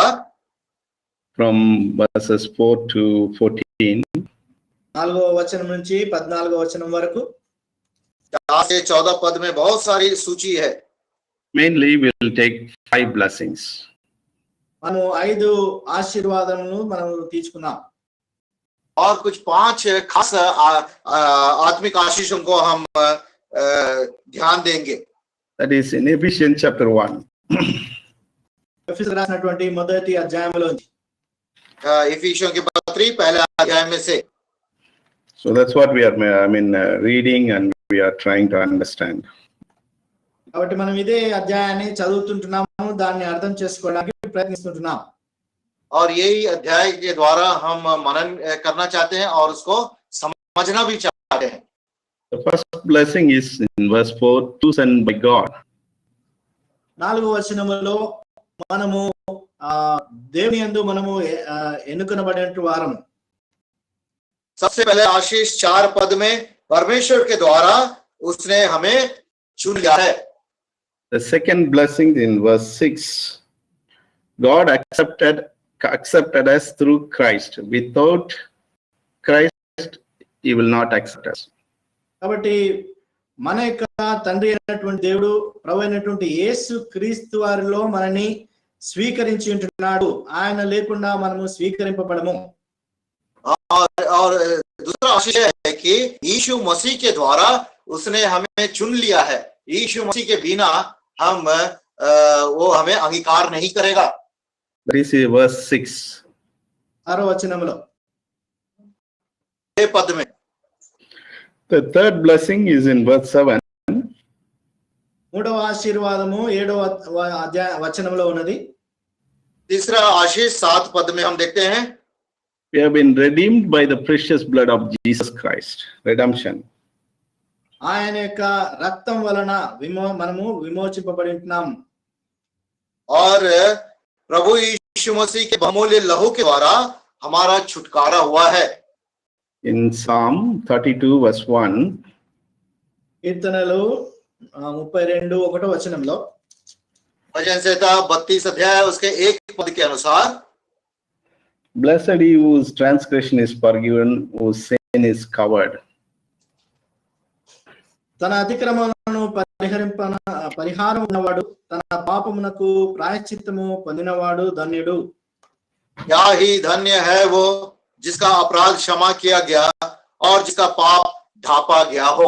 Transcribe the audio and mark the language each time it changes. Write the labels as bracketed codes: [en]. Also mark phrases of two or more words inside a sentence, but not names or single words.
[en] From verses 4 to 14. [te] 4వ వచనం నుంచి 14వ వచనం వరకు [hi] 4 से 14 पद में बहुत सारी सूची है. [en] Mainly we'll take 5 blessings. [te] మనం 5 ఆశీర్వాదములను మనం తీసుకున్నాం. [hi] और कुछ 5 खास आत्मिक आशीषों को हम ध्यान देंगे. [en] That is in Ephesians chapter 1. [te] ఎఫెసీయులకు రాసినటువంటి మొదటి అధ్యాయంలో [hi] इफिसियों की पत्री पहले अध्याय में से. [en] So that's what we are reading and we are trying to understand. [te] కాబట్టి మనం ఇదే అధ్యాయాన్ని చదువుతుంటున్నాము, దాన్ని అర్థం చేసుకోవడానికి ప్రయత్నిస్తుంటున్నాం. [hi] और यही अध्याय के द्वारा हम मनन करना चाहते हैं और उसको समझना भी चाहते हैं. [en] The first blessing is in verse 4, chosen by God. [te] 4వ వచనములో మనము దేవుని యందు మనము ఎన్నుకొనబడినటువంటి వారము. [hi] सबसे पहले आशीष 4 पद में परमेश्वर के द्वारा उसने हमें चुन लिया है. [en] The second blessing in verse 6, God accepted us through Christ. Without Christ, he will not accept us. [te] కాబట్టి మన యొక్క తండ్రి అయినటువంటి దేవుడు, ప్రభు అయినటువంటి యేసు క్రీస్తు వారిలో మనని స్వీకరించి ఉంటున్నాడు. ఆయన లేకుండా మనము స్వీకరింపబడము. [hi] और दूसरा आशीष है कि यीशु मसीह के द्वारा उसने हमें चुन लिया है. यीशु मसीह के बिना वो हमें अंगीकार नहीं करेगा. [en] This is verse 6. [te] 6వ వచనములో [hi] पद में. [en] The third blessing is in verse 7. [te] 3వ ఆశీర్వాదము 7వ వచనంలో ఉన్నది. [hi] तीसरा आशीष 7 पद में हम देखते हैं. [en] We have been redeemed by the precious blood of Jesus Christ. Redemption. [te] ఆయన యొక్క రక్తం వలన మనము విమోచింపబడి ఉంటున్నాం. [hi] और प्रभु यीशु मसीह के बहुमूल्य लहू के द्वारा हमारा छुटकारा हुआ है. [en] In Psalm 32 verse 1, [te] కీర్తనలు 32:1 వచనంలో, [hi] भजन संहिता 32 अध्याय उसके 1 पद के अनुसार, [en] blessed he whose transgression is forgiven, whose sin is covered. [te] తన అతిక్రమములను పరిహారం ఉన్నవాడు, తన పాపమునకు ప్రాయశ్చిత్తము పొందినవాడు ధన్యుడు. [hi] क्या ही धन्य है वो जिसका अपराध क्षमा किया गया और जिसका पाप ढापा गया हो.